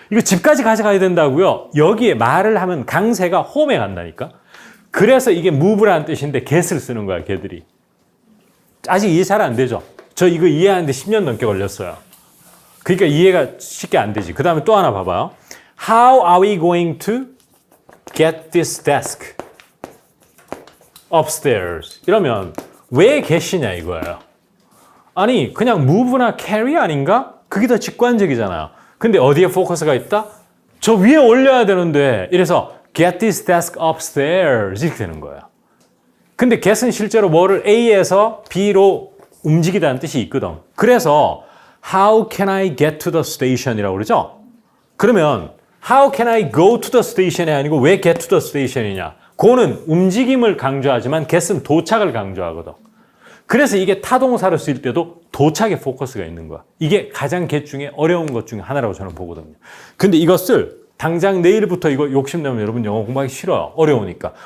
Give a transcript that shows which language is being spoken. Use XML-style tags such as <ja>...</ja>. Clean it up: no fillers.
<ko>이거 집까지 가져가야 된다고요. 여기에 말을 하면 강세가 홈에 간다니까. 그래서 이게 move라는 뜻인데 get을 쓰는 거야, 걔들이. 아직 이해 잘 안 되죠? 저 이거 이해하는데 10년 넘게 걸렸어요. 그러니까 이해가 쉽게 안 되지. 그 다음에 또 하나 봐봐요.</ko> <en>How are we going to get this desk upstairs?</en> <ko>이러면 왜 get이냐 이거예요. 아니 그냥 move나 carry 아닌가? 그게 더 직관적이잖아요. 근데 어디에 포커스가 있다? 저 위에 올려야 되는데 이래서</ko> <en>get this desk upstairs</en> <ko>이렇게 되는 거예요. 근데 get은 실제로 뭐를 A에서 B로 움직이다는 뜻이 있거든.</ko> <en>그래서 How can I get to the station</en> <ko>이라고 그러죠?</ko> <en>그러면 How can I go to the station</en> <ko>이 아니고 왜</ko> <en>get to the station이냐?</en> <ko>go는 움직임을 강조하지만 get은 도착을 강조하거든. 그래서 이게 타동사를 쓸 때도 도착에 포커스가 있는 거야. 이게 가장 get 중에 어려운 것 중에 하나라고 저는 보거든요. 근데 이것을 당장 내일부터 이거 욕심내면 여러분 영어 공부하기 싫어요. 어려우니까.</ko>